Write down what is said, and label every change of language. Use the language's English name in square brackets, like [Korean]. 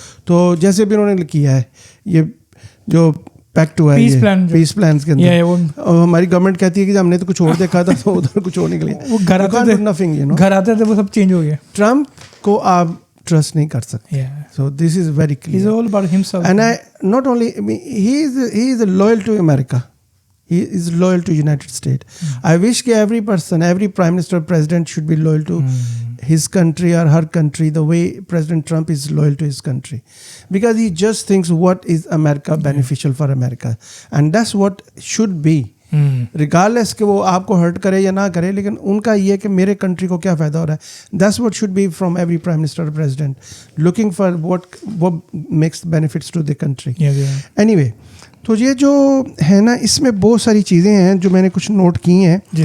[Urdu] تو جیسے بھی انہوں نے کیا ہے یہ جو پیکٹ ہوا ہے پیس پلانس کے اندر, ہماری گورنمنٹ کہتی ہے کہ ہم نے تو کچھ اور دیکھا تھا تو ادھر کچھ اور نکل گیا. وہ گھر آتے تھے وہ سب چینج ہو گیا. ٹرمپ کو آپ ٹرسٹ نہیں کر سکتے. [English] So this is very clear. He's all about himself. And not only, he is loyal to America. He is loyal to United States. I wish that every person, every prime minister, president should be loyal to his country or her country the way President Trump is loyal to his country. Because he just thinks what is America beneficial for America. And that's what should be. [Urdu] Regardless کہ وہ آپ کو hurt کرے یا نہ کرے, لیکن ان کا یہ کہ میرے کنٹری کو کیا فائدہ ہو رہا ہے. [English] That's what should be from every prime minister president, looking for what makes benefits to the country. Anyway, [Urdu] تو یہ جو ہے نا اس میں بہت ساری چیزیں ہیں جو میں نے کچھ نوٹ کی ہیں.